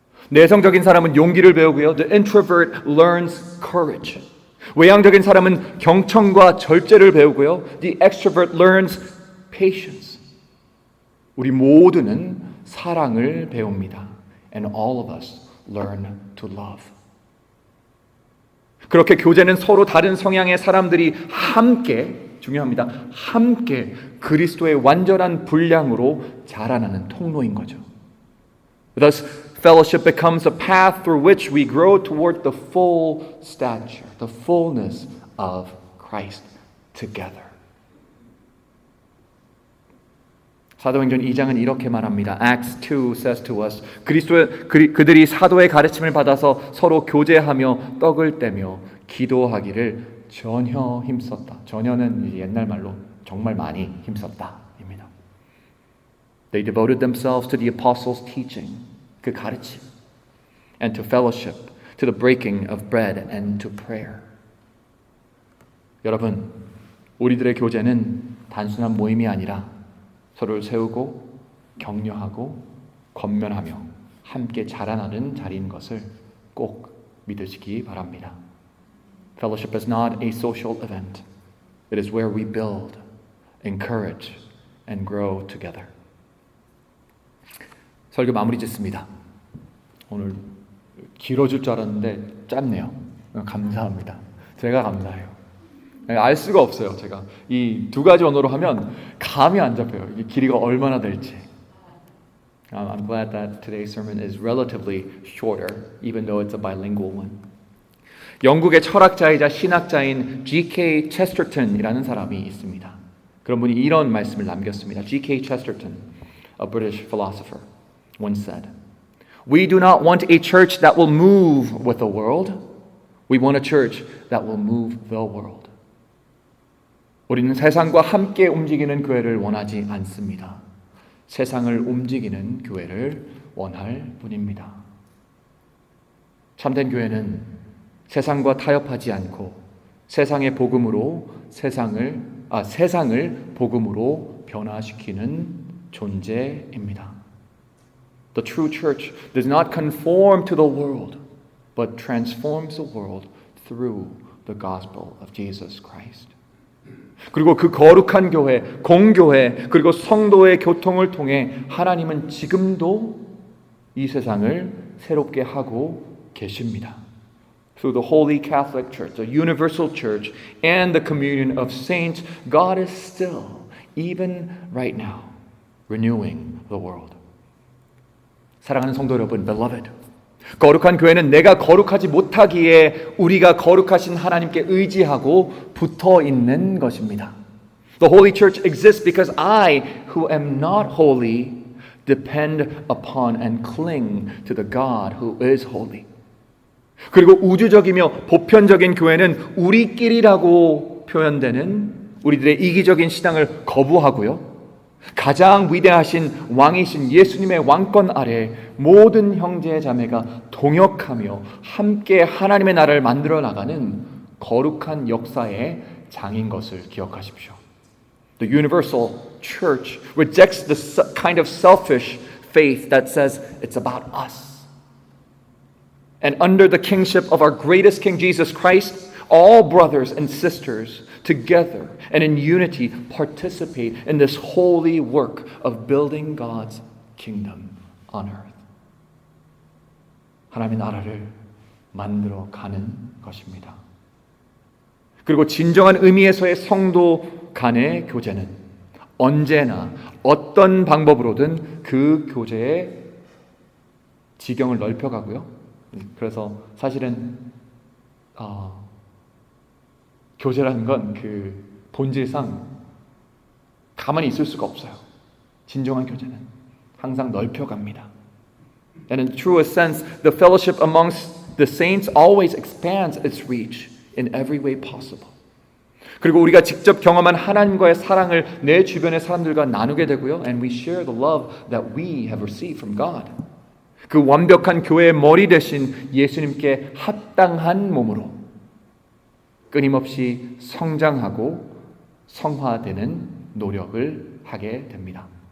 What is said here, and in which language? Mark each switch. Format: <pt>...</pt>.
<ko>내성적인 사람은 용기를 배우고요.</ko> <en>The introvert learns courage.</en> <ko>외향적인 사람은 경청과 절제를 배우고요.</ko> <en>The extrovert learns patience.</en> <ko>우리 모두는 사랑을 배웁니다.</ko> <en>And all of us learn to love.</en> <ko>그렇게 교제는 서로 다른 성향의 사람들이 함께, 중요합니다. 함께 그리스도의 완전한 분량으로 자라나는 통로인 거죠.</ko> <en>Thus, fellowship becomes a path through which we grow toward the full stature, the fullness of Christ together.</en> <ko>사도행전 2장은 이렇게 말합니다.</ko> <en>Acts 2 says to us,</en> <ko>그들이 사도의 가르침을 받아서 서로 교제하며 떡을 떼며 기도하기를 전혀 힘썼다. 전혀는 옛날 말로 정말 많이 힘썼다입니다.</ko> <en>They devoted themselves to the apostles' teaching,</en> <ko>그 가르침,</ko> <en>and to fellowship, to the breaking of bread, and to prayer.</en> <ko>여러분, 우리들의 교제는 단순한 모임이 아니라 서로를 세우고 격려하고 권면하며 함께 자라나는 자리인 것을 꼭 믿으시기 바랍니다.</ko> <en>Fellowship is not a social event. It is where we build, encourage, and grow together.</en> <ko>설교 마무리 짓습니다. 오늘 길어질 줄 알았는데 짧네요. 감사합니다. 제가 감사해요. 알 수가 없어요. 제가 이 두 가지 언어로 하면 감이 안 잡혀요. 이 길이가 얼마나 될지.</ko> <en>I'm glad that today's sermon is relatively shorter, even though it's a bilingual one.</en> <ko>영국의 철학자이자 신학자인 G.K. Chesterton이라는 사람이 있습니다. 그런 분이 이런 말씀을 남겼습니다.</ko> <en>G.K. Chesterton, a British philosopher, once said, "We do not want a church that will move with the world. We want a church that will move the world."</en> <ko>우리는 세상과 함께 움직이는 교회를 원하지 않습니다. 세상을 움직이는 교회를 원할 뿐입니다. 참된 교회는 세상과 타협하지 않고 세상의 복음으로 세상을 복음으로 변화시키는 존재입니다.</ko> <en>The true church does not conform to the world, but transforms the world through the gospel of Jesus Christ.</en> <ko>그리고 그 거룩한 교회, 공교회, 그리고 성도의 교통을 통해 하나님은 지금도 이 세상을 새롭게 하고 계십니다.</ko> <en>Through the Holy Catholic Church, the universal church, and the communion of saints, God is still, even right now, renewing the world.</en> <ko>사랑하는 성도 여러분, beloved, 거룩한 교회는 내가 거룩하지 못하기에 우리가 거룩하신 하나님께 의지하고 붙어 있는 것입니다.</ko> <en>The Holy Church exists because I, who am not holy, depend upon and cling to the God who is holy.</en> <ko>그리고 우주적이며 보편적인 교회는 우리끼리라고 표현되는 우리들의 이기적인 신앙을 거부하고요. 가장 위대하신 왕이신 예수님의 왕권 아래 모든 형제 자매가 동역하며 함께 하나님의 나라를 만들어 나가는 거룩한 역사의 장인 것을 기억하십시오.</ko> <en>The universal church rejects the kind of selfish faith that says it's about us. And under the kingship of our greatest King Jesus Christ, all brothers and sisters together and in unity participate in this holy work of building God's kingdom on earth.</en> <ko>하나님의 나라를 만들어 가는 것입니다. 그리고 진정한 의미에서의 성도 간의 교제는 언제나 어떤 방법으로든 그 교제의 지경을 넓혀가고요. 그래서 사실은 교제라는 건 그 본질상 가만히 있을 수가 없어요. 진정한 교제는 항상 넓혀갑니다.</ko> <en>And in truest sense, the fellowship amongst the saints always expands its reach in every way possible.</en> <ko>그리고 우리가 직접 경험한 하나님과의 사랑을 내 주변의 사람들과 나누게 되고요.</ko> <en>And we share the love that we have received from God.</en> <ko>그 완벽한 교회의 머리 대신 예수님께 합당한 몸으로 끊임없이 성장하고 성화되는 노력을 하게 됩니다.</ko>